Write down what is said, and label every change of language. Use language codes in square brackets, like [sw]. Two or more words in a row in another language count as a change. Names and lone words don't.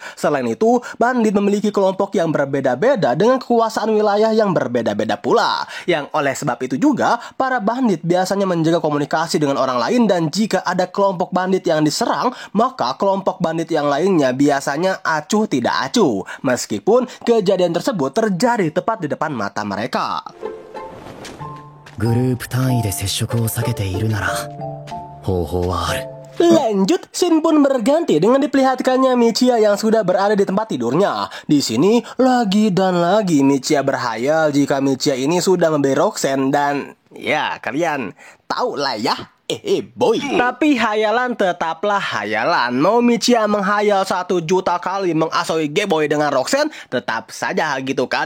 [id] Selain itu, bandit memiliki kelompok yang berbeda-beda dengan kekuasaan wilayah yang berbeda-beda pula. Yang oleh sebab itu juga, para bandit biasanya menjaga komunikasi dengan orang lain, dan jika ada kelompok bandit yang diserang, maka kelompok bandit yang lainnya biasanya acuh tidak acuh, meskipun kejadian tersebut terjadi tepat di depan mata mereka. [ja] グループ単位で接触を避けているなら方法はある。 [id] Lanjut, scene pun berganti dengan diperlihatkannya Michiya yang sudah berada di tempat tidurnya. Di sini, lagi dan lagi Michiya berhayal jika Michiya ini sudah membeli Roxanne dan... ya, kalian tahu lah ya. Boy. Tapi hayalan tetaplah hayalan. Mau Michiya menghayal 1 juta kali mengasoi G-Boy dengan Roxanne, tetap saja gitu kan.